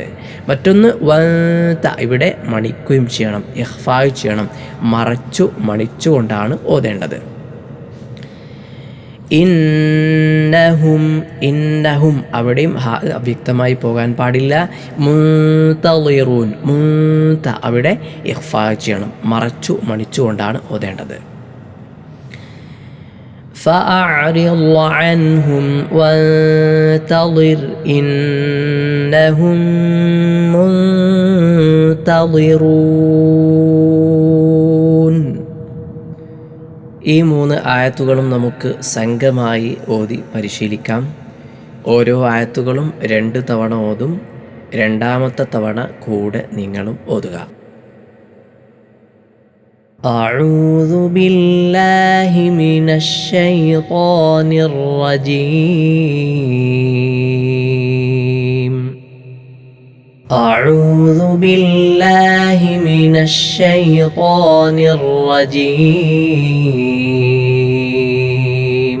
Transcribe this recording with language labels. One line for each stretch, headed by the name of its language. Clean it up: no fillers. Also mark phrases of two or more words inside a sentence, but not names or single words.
Malayalam: മറ്റൊന്ന് വൻത ഇവിടെ മണിക്കുകയും ചെയ്യണം, ഇഖ്ഫായ് ചെയ്യണം, മറച്ചു മണിച്ചുകൊണ്ടാണ് ഓതേണ്ടത്.
Arabic: إنهم إنهم
Malayalam: അവിടെയും അവ്യക്തമായി പോകാൻ പാടില്ല.
Arabic: منتظرون منت
Malayalam: അവിടെ ഇഖ്ഫായ് ചെയ്യണം, മറച്ചു മണിച്ചുകൊണ്ടാണ് ഓതേണ്ടത്.
Arabic: فأعرض عنهم وانتظر إنهم منتظرون.
Malayalam: ഈ 3 ആയത്തുകളും നമുക്ക് സംഘമായി ഓതി പരിശീലിക്കാം. ഓരോ ആയത്തുകളും 2 തവണ ഓതും. രണ്ടാമത്തെ തവണ കൂടെ നിങ്ങളും ഓതുക.
Arabic: أعوذ بالله من الشيطان الرجيم. أعوذ بالله من الشيطان الرجيم.